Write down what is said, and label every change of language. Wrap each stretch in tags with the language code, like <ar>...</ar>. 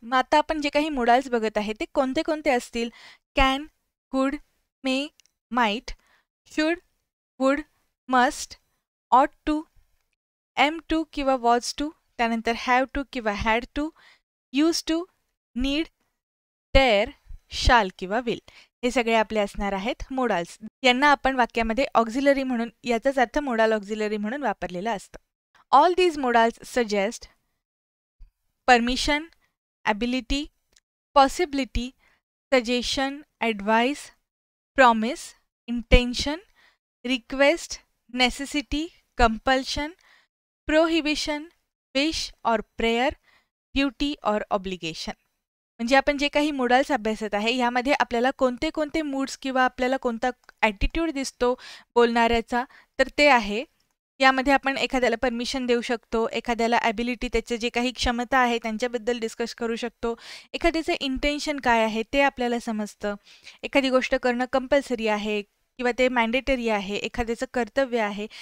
<mr>मग आता आपण जे काही मोडाल्स बघत आहे ते कोणते कोणते असतील? कॅन, कुड, मे, माइट, शुड, वुड, मस्ट, ऑट टू, एम टू किंवा वॉज टू, त्यानंतर हॅव टू किंवा had to, use to, need, dare, शाल किंवा विल. हे सगळे आपले असणार आहेत मोडाल्स. यांना आपण वाक्यामध्ये ऑक्झिलरी म्हणून, याचाच अर्थ मोडाल ऑक्झिलरी म्हणून वापरलेलं असतं.</mr> <en>All these modals suggest permission, ability, possibility, suggestion, advice, promise, intention, request, necessity, compulsion, prohibition, wish और prayer, duty और obligation.</en> <mr>म्हणजे आपण जे काही मोडाल्स अभ्यासत आहे यामध्ये आपल्याला कोणते कोणते मूड्स किंवा आपल्याला कोणता ॲटिट्यूड दिसतो बोलणाऱ्याचा, तर ते आहे. यामध्ये आपण एखाद्याला परमिशन देऊ शकतो, एखाद्याला ॲबिलिटी, त्याचे जे काही क्षमता आहे त्यांच्याबद्दल डिस्कस करू शकतो, एखाद्याचं इंटेन्शन काय आहे ते आपल्याला समजतं, एखादी गोष्ट करणं कंपल्सरी आहे किंवा ते मॅन्डेटरी आहे, एखाद्याचं कर्तव्य आहे.</mr>